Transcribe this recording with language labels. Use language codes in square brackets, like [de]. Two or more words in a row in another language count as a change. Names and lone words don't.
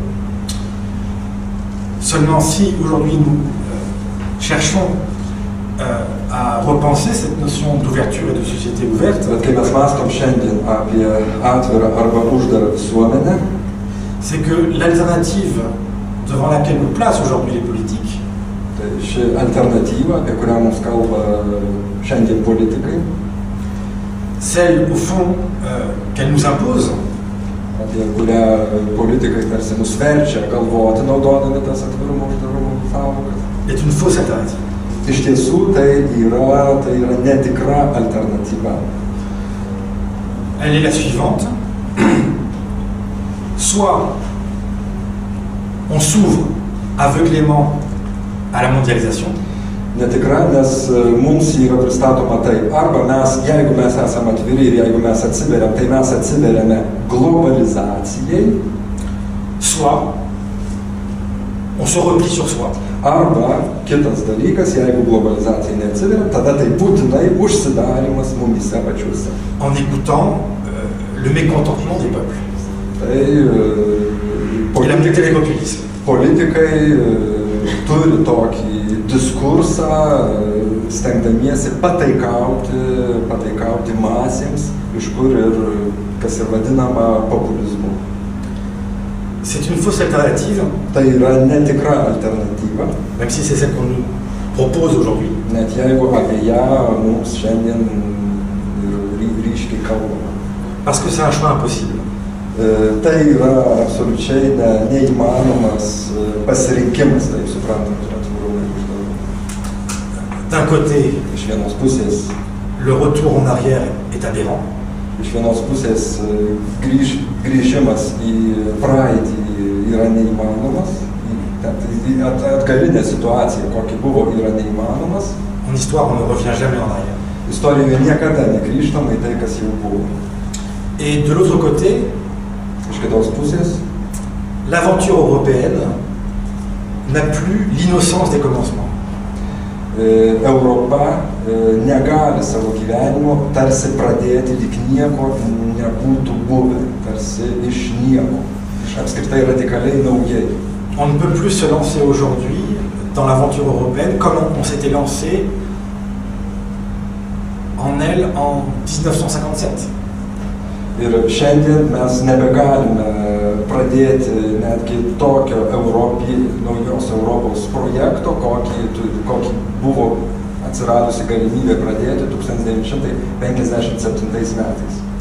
[fr] Seulement si aujourd'hui nous cherchons à repenser cette notion d'ouverture et de société ouverte, [lt] bet kai mes mąstom šiandien apie atvirą arba uždarą visuomenę, [fr] c'est que l'alternative devant laquelle nous placent aujourd'hui les politiques, [lt] tai ši alternatyva, apie kurią mums kalba šiandien politikai, [fr] celle au fond qu'elle nous impose, [lt] apie kurią politikai tarsi mus verčia galvoti, naudodami tas atvirumo uždarumo sąvokas, [fr] est une fausse alternative. [lt] iš tiesų tai yra netikra alternatyva. [fr] Elle est la suivante. Soit on s'ouvre aveuglément à la mondialisation. [lt] Netikra, nes mums yra pristatoma taip. Arba mes, jeigu mes esame atviri ir jeigu mes atsiveriam, tai mes atsiveriame globalizacijai. [fr] Soit on se replie sur soi. [lt] Arba kitas dalykas, jeigu globalizacijai neatsiveriam, tada tai būtinai užsidarimas mumise pačiuose. [fr] En écoutant le mécontentement des peuples. [lt] Tai [fr] Il a appliqué les populismes. [lt] politikai turi tokį diskursą, stengdamiesi pataikauti masėms, iš kur ir kas ir vadinama populizmu. [fr] C'est une fausse alternative, [lt] Tai yra netikra alternatyva, [fr] même si c'est celle qu'on nous propose aujourd'hui. [lt] net jeigu apie ją mums šiandien ryškiai kalbama. [fr] Parce que c'est un choix impossible. [lt] Tai yra absoliučiai neįmanomas pasirinkimas, taip suprantant, atvirumai. [fr] D'un côté, [lt] Iš vienos pusės, [fr] le retour en arrière est aberrant. [lt] iš vienos pusės grįžimas į praeitį yra neįmanomas, atgalinė situacija, kokia buvo, yra neįmanomas. [fr] En histoire, on ne revient jamais en arrière. [lt] Istorijoje niekada negrįžtama į tai, kas jau buvo. [fr] Et de l'autre côté, [lt] Iš kitos pusės, [fr] l'aventure européenne n'a plus l'innocence des commencements. [lt] Europa negali savo gyvenimo tarsi pradėti lyg nieko nebūtų buvę, tarsi iš nieko, iš apskritai radikaliai naujai. [fr] On ne peut plus se lancer aujourd'hui dans l'aventure européenne comme on s'était lancé en elle en 1957. [lt] Ir šiandien mes nebegalime pradėti netgi tokio naujos Europos projekto, kokį buvo atsiradusi galimybė pradėti 1957 metais.